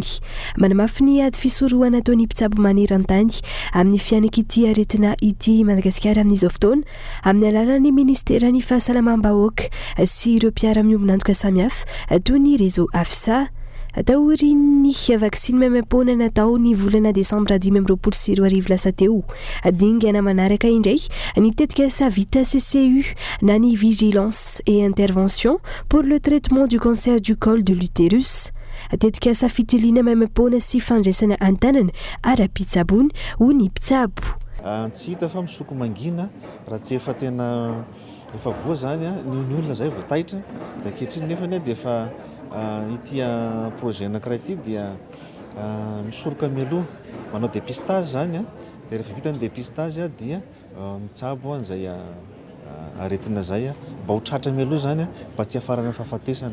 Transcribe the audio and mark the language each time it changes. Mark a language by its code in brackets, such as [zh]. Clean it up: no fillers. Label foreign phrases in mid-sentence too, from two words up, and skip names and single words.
[mg] Manamafy ny ady fisorohana ataon'ny mpitsabo maneran-tany amin'ny fianaka ity aretina ity Madagasikara amin'izao fotoana amin'ny alalan'ny ministera ny fahasalamam-bahoaka sy ireo mpiara-miombonantoka samihafa toy ny réseau AFSA. Atahorin'ny vaksiny maimaimpoana natao ny volana Desambra 2024 lasa teo. Dingana manaraka indray ny tetika asa vita CCU na ny [fr] vigilance et intervention pour le traitement du cancer du col de l'utérus. [mg] Tetika asa fitiliana maimaimpoana sy fandraisana antanana ara-pitsabony ho ny mpitsabo. Tsy hita fa misoko mangina raha tsy efa tena efa voa zany ny olona zay voataitra dia ankehitriny nefa dia efa ity projet anankiray ity dia misoroka mialoha manao dépistage zany dia rehefa vita ny dépistage dia mitsabo an'izay aretina zay mba ho tratra mialoha zany mba tsy hafarana fahafatesana.